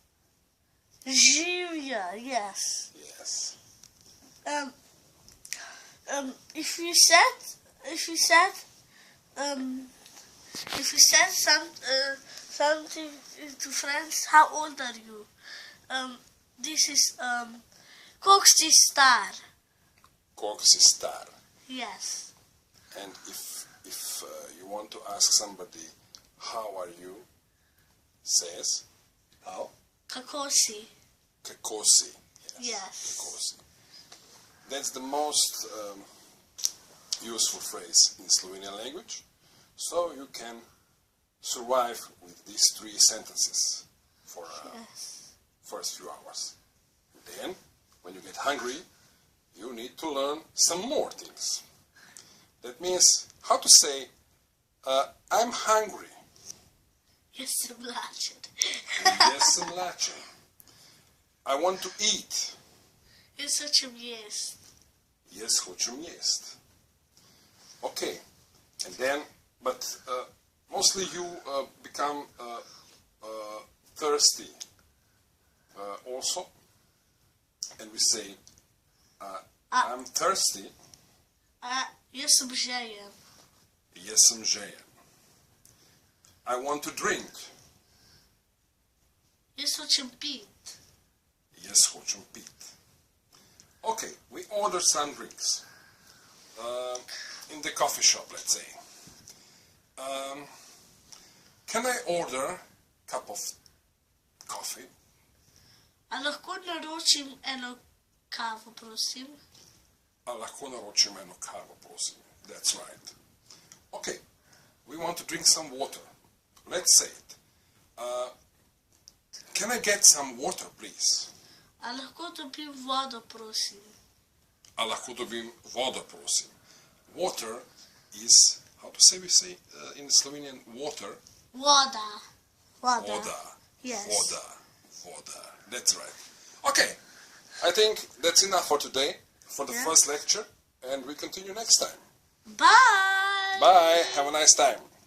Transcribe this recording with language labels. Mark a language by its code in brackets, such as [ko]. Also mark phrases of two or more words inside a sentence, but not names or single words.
[sl] Živjo, [en] yes. Yes. If you said something to friends, how old are you? This is [sl] koliko si star? Koliko si star? [en] Yes. And if you want to ask somebody, how are you, says, how? [sl] Kako si? Kako si. [en] Yes. [sl] Kako si. [en] That's the most useful phrase in Slovenian language. So you can survive with these three sentences for first few hours. Then, when you get hungry, you need to learn some more things. That means how to say, I'm hungry. [sl] Jesem lačen. Jesem lačen. [en] I want to eat. [sl] Jaz hočem jest. Jaz hočem jest. [en] Okay, and then, but mostly you become thirsty also, and we say, I'm thirsty. [sl] Jaz sem žejen. Jaz sem žejen. [en] I want to drink. [sl] Jaz hočem pit. Jaz hočem pit. [en] Okay, we order some drinks in the coffee shop, let's say. Can I order a cup of coffee? [sl] A lahko naročim eno kavo, prosim? A lahko naročim eno kavo, prosim. [en] That's right. Okay, we want to drink some water. Let's say it. Can I get some water, please? [sl] A lahko dobim vodo, prosim? A lahko dobim vodo, prosim? [en] Water is, how to say we say in Slovenian, water? [sl] Voda. Voda. [en] Yes. [sl] Voda. [en] That's right. Okay, I think that's enough for today, for the first lecture, and we continue next time. Bye! Bye, have a nice time.